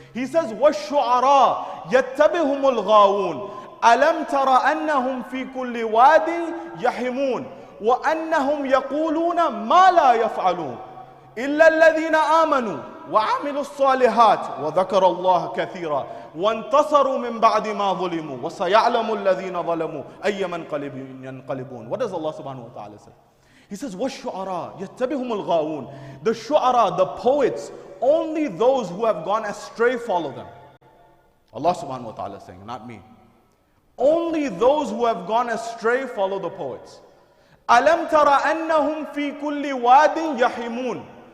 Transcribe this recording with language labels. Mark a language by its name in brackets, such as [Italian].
[English] He says, [Arabic] وَالشُّعَرَاء يَتَّبِهُمُ الْغَاوُونَ أَلَمْ تَرَ أَنَّهُمْ فِي كُلِّ وَادٍ يَحِمُونَ وَأَنَّهُمْ يَقُولُونَ مَا لَا يَفْعَلُونَ إِلَّا الَّذِينَ آمَنُوا وَعَمِلُوا الصَّالِحَاتِ وَذَكَرَ اللَّهَ كَثِيرًا وَانْتَصَرُوا مِنْ بَعْدِ مَا ظُلِمُوا وَسَيَعْلَمُ الَّذِينَ ظَلَمُوا أَيَّ مَنْقَلِبٍ يَنْقَلِبُونَ. [English] What does Allah subhanahu wa ta'ala say? He says, [Arabic] وَالشُّعَرَاء يَتَّبِهُمُ الْغَاوُونَ. [English] The shu'ara, the poets, only those who have gone astray follow them. Allah subhanahu wa ta'ala is saying, not me. Only those who have gone astray follow the poets. [Arabic] أَلَمْ تَرَ أَنَّهُمْ فِي كُلِّ وَادٍ يَحِمُونَ.